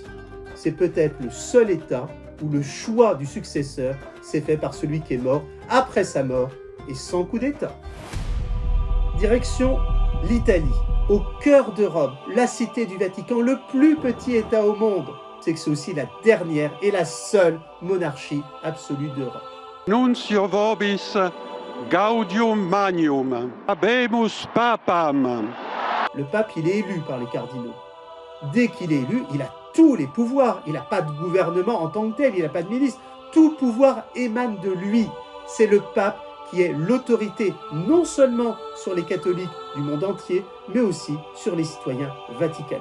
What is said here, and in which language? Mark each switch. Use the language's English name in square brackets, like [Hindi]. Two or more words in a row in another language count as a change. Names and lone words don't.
[French] C'est peut-être le seul État où le choix du successeur s'est fait par celui qui est mort après sa mort et sans coup d'État. Direction l'Italie. Au cœur d'Europe, la cité du Vatican, le plus petit État au monde. C'est que c'est aussi la dernière et la seule monarchie absolue d'Europe. [Latin] Nuncio vobis gaudium magnum, habemus papam. [French] Le pape, il est élu par les cardinaux. Dès qu'il est élu, il a tous les pouvoirs. Il n'a pas de gouvernement en tant que tel, il n'a pas de ministre. Tout pouvoir émane de lui. C'est le pape qui est l'autorité non seulement sur les catholiques du monde entier, mais aussi sur les citoyens vaticanais.